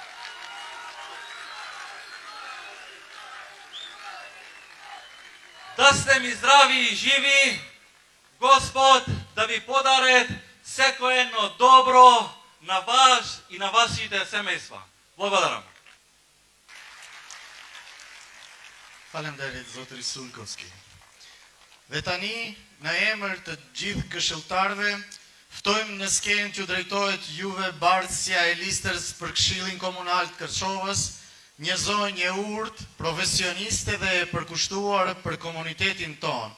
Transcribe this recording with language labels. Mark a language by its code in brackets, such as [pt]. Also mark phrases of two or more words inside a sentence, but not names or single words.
[mk] Да сте ми здрави и живи, Господ да ви подарет секое едно добро на вас и на вашите семејства. Благодарам. [sq] Faleminderit zotri Sulkovski. Dhe tani, në emër të gjithë këshilltarëve, Ftojmë në skenë që drejtohet juve bardhësja e listës për Këshillin Komunal të Kërçovës, një zonjë e urtë, profesioniste dhe e përkushtuar për komunitetin tonë.